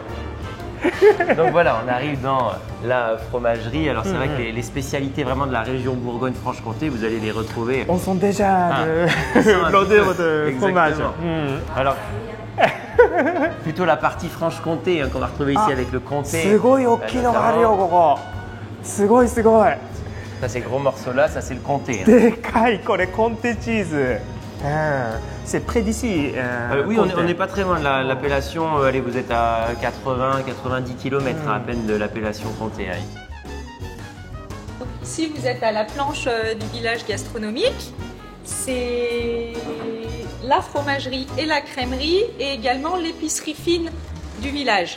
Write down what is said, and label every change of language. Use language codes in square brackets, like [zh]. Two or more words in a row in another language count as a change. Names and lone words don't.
[fr] Donc voilà, on arrive dans la fromagerie. Alors c'est vrai que les spécialités vraiment de la région Bourgogne-Franche-Comté, vous allez les retrouver. On sent déjà Ils sont un l'odeur petit de peu- fromage. Exactement. Alors, plutôt la partie Franche-Comté hein, qu'on va retrouver ici avec le comté. [ja] すごい大きいのがあるよ、ここ。すごいすごい。 [fr] Ça, ces gros morceaux-là, ça c'est le comté. Hein. [ja] でかい、これコンテチーズ。 [fr] C'est près d'ici. Oui, on n'est pas très loin de l'appellation. Allez, vous êtes à 80-90 km à peine de l'appellation comté. Hein. Donc ici, vous êtes à la planche du village gastronomique. C'est la fromagerie et la crèmerie et également l'épicerie fine du village.